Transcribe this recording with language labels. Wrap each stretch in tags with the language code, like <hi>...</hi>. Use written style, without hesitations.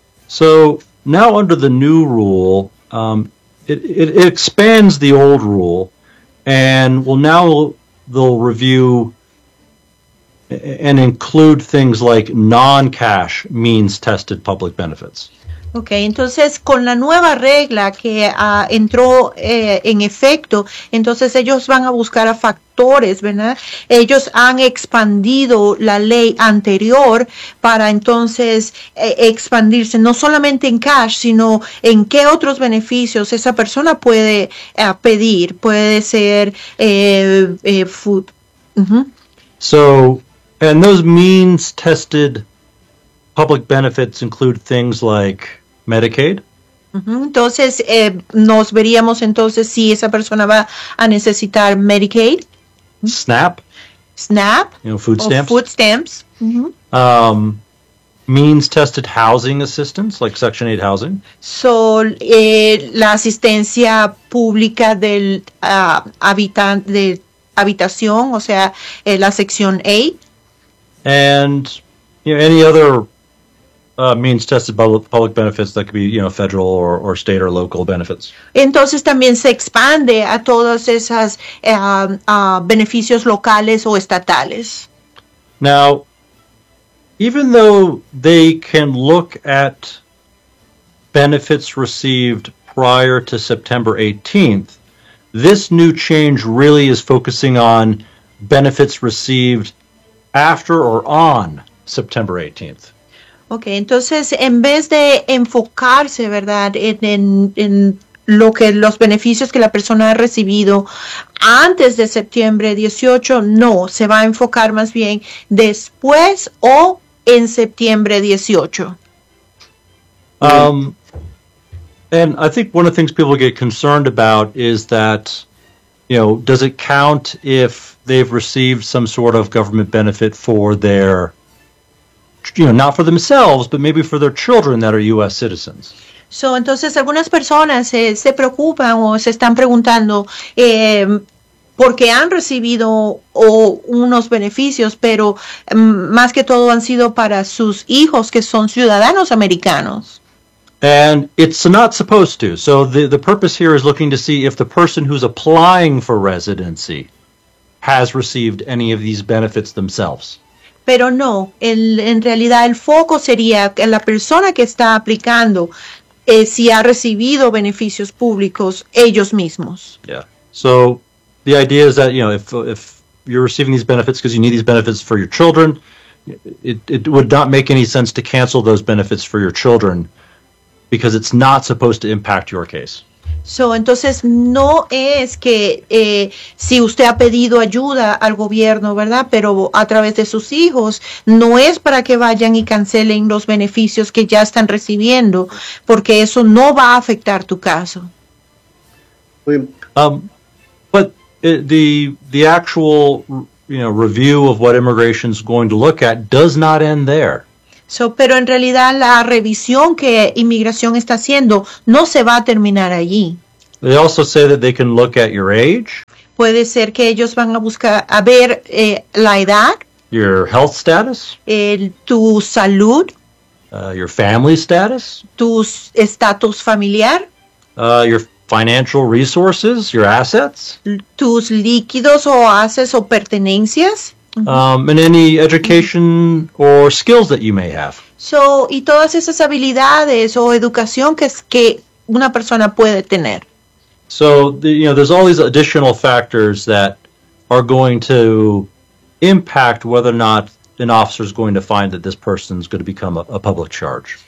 <en>So, now under the new rule, it expands the old rule, and well, now they'll review and include things like non-cash means-tested public benefits.</en> <es>Okay, entonces con la nueva regla que entró en efecto, entonces ellos van a buscar a factores, ¿verdad? Ellos han expandido la ley anterior para entonces expandirse no solamente en cash, sino en qué otros beneficios esa persona puede pedir. Puede ser food. Uh-huh.</es> <en>So, and those means tested public benefits include things like Medicaid.</en> <es>Entonces, nos veríamos entonces si esa persona va a necesitar Medicaid.</es> <en>SNAP. You know, food stamps. Mm-hmm. Means-tested housing assistance, like Section 8 housing.</en> <es>So, la asistencia pública del habitación, o sea, la Sección 8.</es> <en>And, you know, any other means-tested public benefits that could be, you know, federal or state or local benefits.</en> <es>Entonces también se expande a todos esos beneficios locales o estatales.</es> <en>Now, even though they can look at benefits received prior to September 18th, this new change really is focusing on benefits received after or on September 18th.</en> <es>Okay, entonces en vez de enfocarse, ¿verdad?, en lo que los beneficios que la persona ha recibido antes de septiembre 18, no, se va a enfocar más bien después o en septiembre 18.</es> <en>And I think one of the things people get concerned about is that, you know, does it count if they've received some sort of government benefit for their, you know, not for themselves, but maybe for their children that are U.S. citizens.</en> <es>So, entonces, algunas personas se preocupan o se están preguntando porque han recibido o unos beneficios, pero más que todo han sido para sus hijos que son ciudadanos americanos.</es> <en>And it's not supposed to. So, the purpose here is looking to see if the person who's applying for residency has received any of these benefits themselves.</en> <es>Pero no, en realidad el foco sería en la persona que está aplicando si ha recibido beneficios públicos ellos mismos. Yeah.</es> <en>So the idea is that, you know, if you're receiving these benefits because you need these benefits for your children, it would not make any sense to cancel those benefits for your children because it's not supposed to impact your case.</en> <es>So, entonces, no es que si usted ha pedido ayuda al gobierno, ¿verdad?, pero a través de sus hijos, no es para que vayan y cancelen los beneficios que ya están recibiendo, porque eso no va a afectar tu caso.</es> <en>But the actual, you know, review of what immigration is going to look at does not end there.</en> <es>So, pero en realidad la revisión que inmigración está haciendo no se va a terminar allí.</es> <en>They also say that they can look at your age.</en> <es>Puede ser que ellos van a buscar a ver la edad.</es> <en>Your health status.</en> <es>Tu salud.</es> <en>Your family status.</en> <es>Tu estatus familiar.</es> <en>Your financial resources, your assets.</en> <es>Tus líquidos o haces o pertenencias.</es> <en>And any education or skills that you may have.</en> <es>So, y todas esas habilidades o educación que una persona puede tener.</es> <en>So, you know, there's all these additional factors that are going to impact whether or not an officer is going to find that this person is going to become a public charge.</en>